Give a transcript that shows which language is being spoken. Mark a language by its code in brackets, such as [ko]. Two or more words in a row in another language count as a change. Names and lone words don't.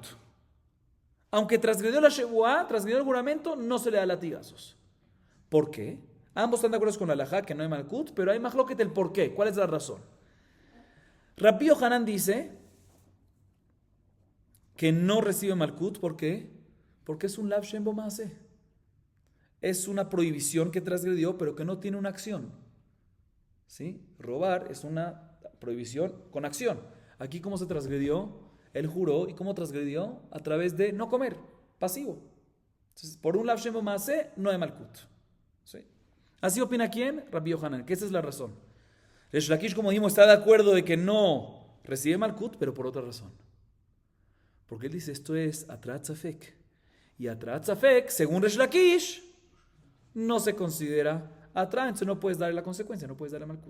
[es] Aunque transgredió la shevuá, transgredió el juramento, no se le da latigazos. ¿Por qué? Ambos están de acuerdo con la halajá que no hay malkut, pero hay mahloket el por qué. ¿Cuál es la razón? Rabbi Yohanan dice que no recibe malkut. ¿Por qué? Porque es un [he] לאו שם בו מעשה. [es] Es una prohibición que transgredió, pero que no tiene una acción. ¿Sí? Robar es una prohibición con acción. Aquí, ¿cómo se transgredió? Él juró, ¿y cómo transgredió? A través de no comer, pasivo. Entonces, por un [he] לאו שם בו מעשה [es] no hay malkut. ¿Sí? Así opina ¿quién? Rabbi Yohanan, que esa es la razón. Resh Lakish, como dijimos, está de acuerdo de que no recibe malkut, pero por otra razón. Porque él dice, esto es [he] התראת ספק. [es] Y [he] התראת ספק, [es] según Resh Lakish, no se considera atrat, entonces no puedes darle la consecuencia, no puedes darle malkut.